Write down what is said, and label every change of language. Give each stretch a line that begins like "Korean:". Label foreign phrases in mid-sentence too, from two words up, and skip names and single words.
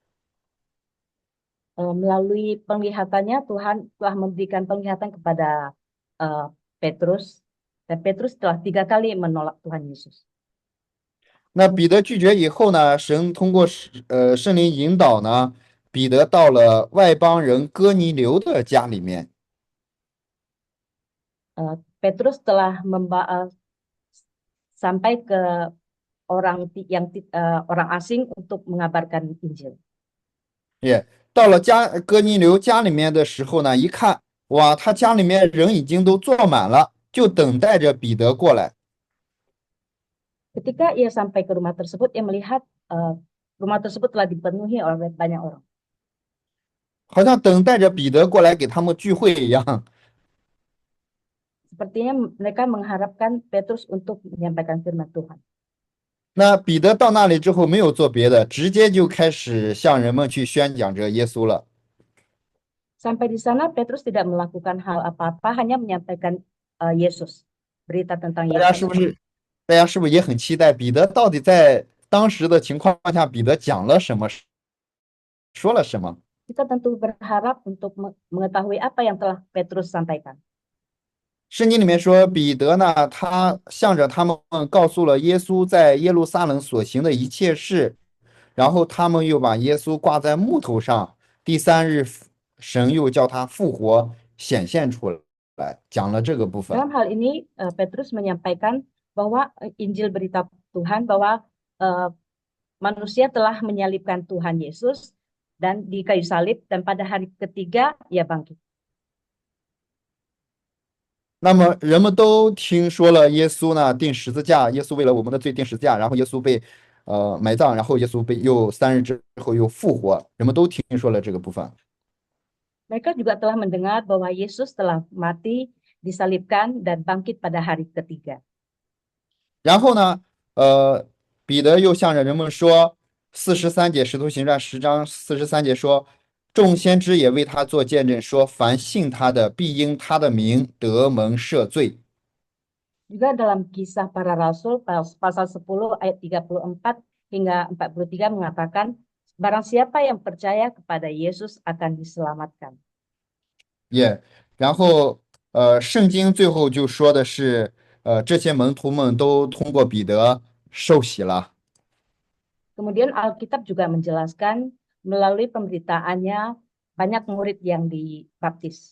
Indonesian: Melalui penglihatannya Tuhan telah memberikan penglihatan kepada Petrus, dan Petrus telah 3 kali menolak Tuhan Yesus.
Chinese: 那彼得拒绝以后呢，神通过圣灵引导呢，彼得到了外邦人哥尼流的家里面。
Indonesian: Petrus telah sampai ke orang asing untuk mengabarkan Injil.
Chinese: 也到了哥尼流家里面的时候呢，一看，哇，他家里面人已经都坐满了，就等待着彼得过来。
Indonesian: Ketika ia sampai ke rumah tersebut, ia melihat rumah tersebut telah dipenuhi oleh banyak orang.
Chinese: 好像等待着彼得过来给他们聚会一样。
Indonesian: Sepertinya mereka mengharapkan Petrus untuk menyampaikan firman Tuhan.
Chinese: 那彼得到那里之后没有做别的，直接就开始向人们去宣讲着耶稣了。
Indonesian: Sampai di sana Petrus tidak melakukan hal apa-apa, hanya menyampaikan Yesus, berita tentang
Chinese: 大家是
Indonesian: Yesus.
Chinese: 不是？大家是不是也很期待彼得到底在当时的情况下，彼得讲了什么，说了什么？
Indonesian: Kita tentu berharap untuk mengetahui apa yang telah Petrus sampaikan.
Chinese: 圣经里面说，彼得呢，他向着他们告诉了耶稣在耶路撒冷所行的一切事，然后他们又把耶稣挂在木头上，第3日，神又叫他复活，显现出来，讲了这个部分。
Indonesian: Dalam hal ini Petrus menyampaikan bahwa Injil berita Tuhan bahwa manusia telah menyalibkan Tuhan Yesus dan di kayu salib, dan pada hari ketiga ia bangkit.
Chinese: 那么人们都听说了耶稣呢钉十字架，耶稣为了我们的罪钉十字架，然后耶稣被埋葬，然后耶稣被又3日之后又复活，人们都听说了这个部分。
Indonesian: Mereka juga telah mendengar bahwa Yesus telah mati, disalibkan, dan bangkit pada hari ketiga.
Chinese: 然后呢，彼得又向着人们说，43节《使徒行传》10章43节说，众先知也为他做见证，说凡信他的，必因他的名得蒙赦罪。
Indonesian: Juga dalam kisah para rasul pasal 10 ayat 34 hingga 43 mengatakan, barang siapa yang percaya kepada Yesus akan diselamatkan.
Chinese: 也，然后圣经最后就说的是，这些门徒们都通过彼得受洗了。
Indonesian: Kemudian Alkitab juga menjelaskan melalui pemberitaannya banyak murid yang dibaptis.